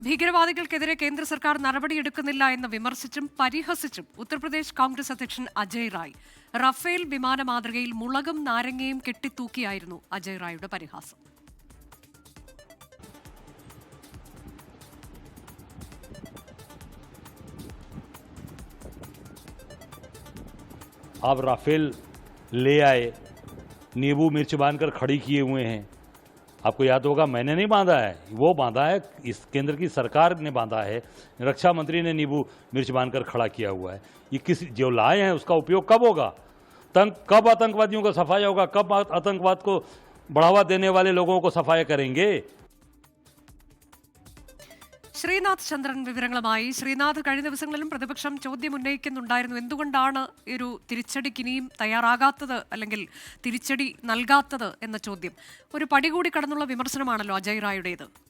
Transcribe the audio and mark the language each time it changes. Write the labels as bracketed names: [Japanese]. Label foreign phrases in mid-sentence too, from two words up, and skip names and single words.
[Malayalam] ഭീകരവാദികൾക്കെതിരെ കേന്ദ്ര സർക്കാർ നടപടിയെടുക്കുന്നില്ല എന്ന് വിമർശിച്ചും പരിഹസിച്ചും ഉത്തർപ്രദേശ് കോൺഗ്രസ് അധ്യക്ഷൻ അജയ് റായ്. റഫേൽ വിമാന മാതൃകയിൽ മുളകും നാരങ്ങയും കെട്ടിത്തൂക്കിയായിരുന്നു അജയ് റായുടെ പരിഹാസം. [Hindi] आप राफेल ले आए, नींबू मिर्च बांधकर खड़ी किए हुए हैं। आपको याद होगा, मैंने नहीं बांधा है, वो बांधा है, इस केंद्र की सरकार ने बांधा है। रक्षा मंत्री ने नींबू मिर्च बांधकर खड़ा किया हुआ है। ये किस जो लाए हैं उसका उपयोग कब होगा? कब आतंकवादियों को सफाया होगा? कब आतंकवाद को बढ़ावा देने वाले लोगों को सफाया करेंगे? [Malayalam] ശ്രീനാഥ് ചന്ദ്രൻ വിവരങ്ങളുമായി. ശ്രീനാഥ്, കഴിഞ്ഞ ദിവസങ്ങളിലും പ്രതിപക്ഷം ചോദ്യം ഉന്നയിക്കുന്നുണ്ടായിരുന്നു, എന്തുകൊണ്ടാണ് ഒരു തിരിച്ചടിക്ക് ഇനിയും തയ്യാറാകാത്തത്, അല്ലെങ്കിൽ തിരിച്ചടി നൽകാത്തത് എന്ന ചോദ്യം. ഒരു പടി കൂടി കടന്നുള്ള വിമർശനമാണല്ലോ അജയ് റായുടേത്.